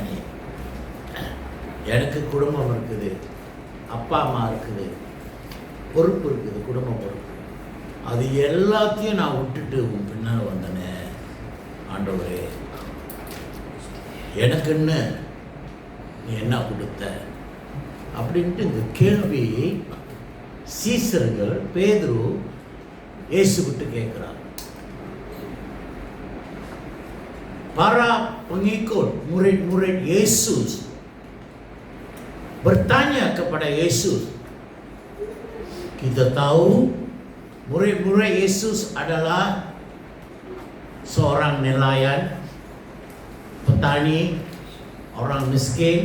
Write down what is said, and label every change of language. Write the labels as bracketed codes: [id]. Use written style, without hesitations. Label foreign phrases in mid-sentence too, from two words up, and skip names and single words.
[ta] நீ எனக்கு குடும்பம் இருக்குது, அப்பா அம்மா இருக்குது, பொறுப்பு இருக்குது, குடும்ப பொறுப்பு, அது எல்லாத்தையும் நான் விட்டுட்டு உன் பின்னால் வந்தனே ஆண்டவரே, எனக்குன்னு நீ என்ன கொடுத்த அப்படின்ட்டு இந்த கேள்வி சீசர்கள் பேதுரு இயேசு விட்டு கேட்கிறார். [ms] Para pengikut murid-murid Yesus bertanya kepada Yesus. Kita tahu murid-murid Yesus adalah seorang nelayan, petani, orang miskin.